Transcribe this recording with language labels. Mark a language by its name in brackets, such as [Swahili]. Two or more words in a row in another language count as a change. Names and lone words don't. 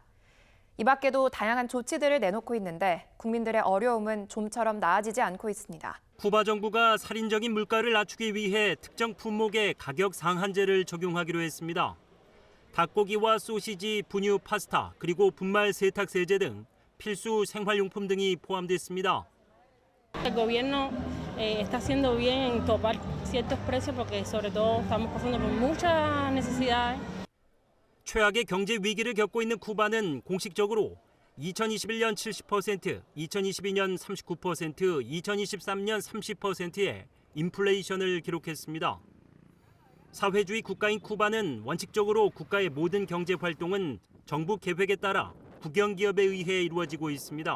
[Korean] 이 밖에도 다양한 조치들을 내놓고 있는데 국민들의 어려움은 좀처럼 나아지지 않고 있습니다. 쿠바 정부가 살인적인 물가를 낮추기 위해 특정 품목의 가격 상한제를 적용하기로 했습니다. 닭고기와 소시지, 분유, 파스타, 그리고 분말 세탁 세제 등 필수 생활용품 등이 포함됐습니다. [Spanish] El gobierno está haciendo bien en topar ciertos precios porque sobre todo estamos pasando por muchas necesidades. [Korean] 최악의 경제 위기를 겪고 있는 쿠바는 공식적으로 2021년 70%, 2022년 39%, 2023년 30%의 인플레이션을 기록했습니다. 사회주의 국가인 쿠바는 원칙적으로 국가의 모든 경제 활동은 정부 계획에 따라 국영기업에 의해 이루어지고 있습니다.